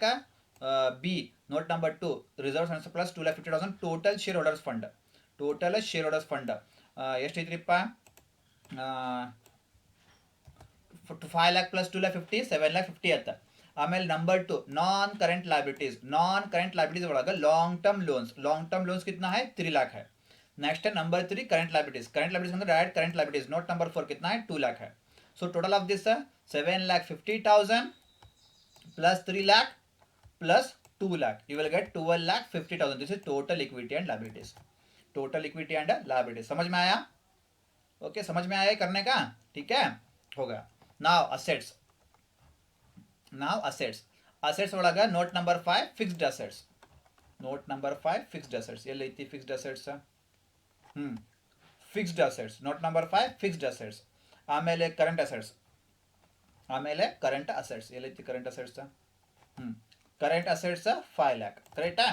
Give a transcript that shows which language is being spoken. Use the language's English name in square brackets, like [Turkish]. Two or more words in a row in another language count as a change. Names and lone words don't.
[English] B note number 2 reserves and surplus 2,50,000 total shareholders fund. [Kannada] ಎಷ್ಟೈತ್ರಿಪ್ಪ? 5 lakh ಪ್ಲಸ್ 2,50,000 7 lakh 50 ಆಯ್ತು. [English] ಆಮೇಲೆ number 2 non current liabilities ಒಳಗೆ long term loans [Hindi] कितना है? 3 lakh है. [English] नेक्स्ट है number 3 current liabilities मतलब direct current liabilities. note number 4 [Hindi] कितना है? 2 lakh है. [English] so total of this 7,50,000 plus 3 lakh plus 2 lakh. You will get 12,50,000. this is total equity and liabilities. [Hindi] समझ में आया? ओके, समझ में आया करने का? ठीक है, हो गया. [English] now assets ಒಳಗ note number 5 fixed assets. [Kannada] ಎಲ್ಲೈತಿ [English] fixed assets? fixed assets note number 5 fixed assets. ಆಮೇಲೆ current assets. ಎಲ್ಲೈತಿ current assets? current assets 5 lakh. ಕರೆಕ್ಟಾ?